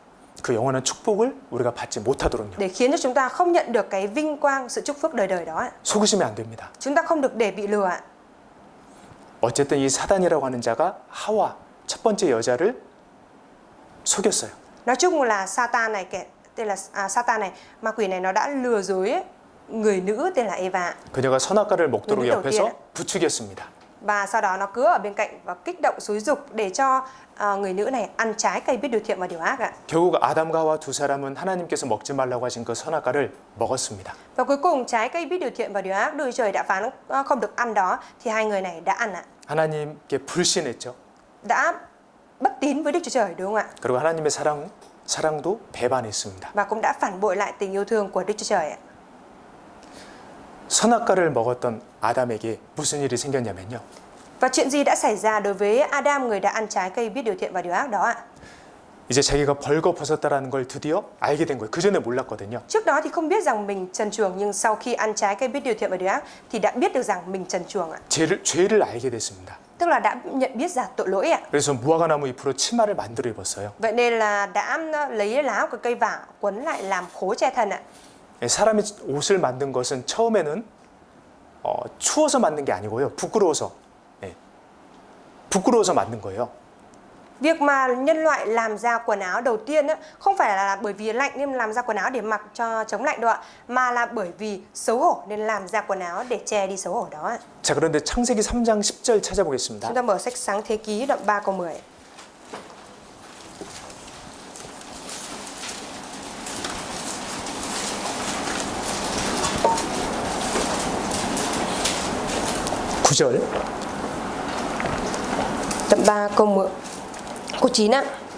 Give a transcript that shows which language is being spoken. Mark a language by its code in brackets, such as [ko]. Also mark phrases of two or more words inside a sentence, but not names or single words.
[ko] 그 영원한 축복을 우리가 받지 못하도록요. [vi] Để khiến cho chúng ta không nhận được cái vinh quang, sự chúc phước đời đời đó ạ. [ko] 속으시면 안 됩니다. [vi] Chúng ta không được để bị lừa ạ. [ko] 어쨌든 이 사단이라고 하는 자가 하와 첫 번째 여자를 속였어요. [vi] Nói chung là Satan này, tên là Satan này, ma quỷ này nó đã lừa dối người nữ tên là Eva. [ko] 그녀가 선악과를 먹도록 눈이 옆에서 [vi] đầu [ko] 부추겼습니다. [vi] Và sau đó nó cứ ở bên cạnh và kích động xúi giục để cho người nữ này ăn trái cây biết điều thiện và điều ác ạ. [ko] 결국 아담과 하와 두 사람은 하나님께서 먹지 말라고 하신 그 선악과를 먹었습니다. [vi] Và cuối cùng trái cây biết điều thiện và điều ác Đức Chúa Trời đã phán không được ăn đó thì hai người này đã ăn ạ. [ko] 하나님께 불신했죠. [vi] Đã bất tín với Đức Chúa Trời đúng không ạ? [ko] 그리고 하나님의 사랑도 배반했습니다. [vi] Và cũng đã phản bội lại tình yêu thương của Đức Chúa Trời ạ. [ko] 선악과를 먹었던 아담에게 무슨 일이 생겼냐면요. [vi] Và chuyện gì đã xảy ra đối với Adam, người đã ăn trái cây biết điều thiện và điều ác đó ạ? [ko] 이제 자기가 벌거벗었다라는 걸 드디어 알게 된 거예요. 그 전에 몰랐거든요. [vi] Trước đó thì không biết rằng mình trần truồng, nhưng sau khi ăn trái cây biết điều thiện và điều ác thì đã biết được rằng mình trần truồng ạ. [ko] 죄를 알게 됐습니다. [vi] Tức là đã nhận biết ra tội lỗi ạ. [ko] 그래서 무화과나무 잎으로 치마를 만들어 입었어요. [vi] Vậy nên là đã lấy lá của cây vả quấn lại làm khố che thân ạ. [ko] 사람이 옷을 만든 것은 처음에는 추워서 만든 게 아니고요. 부끄러워서 만든 거예요. [vi] Việc mà nhân loại làm ra quần áo đầu tiên á, không phải là bởi vì lạnh nên làm ra quần áo để mặc cho chống lạnh đâu ạ, mà là bởi vì xấu hổ nên làm ra quần áo để che đi xấu hổ đó ạ. [ko] 자, 그런데 창세기 3장 10절 찾아보겠습니다. [vi] Chúng ta mở sách Sáng Thế Ký đoạn 3 câu 10. [ko] (9절) [vi] Đoạn 3 câu 10. Câu 9 ạ.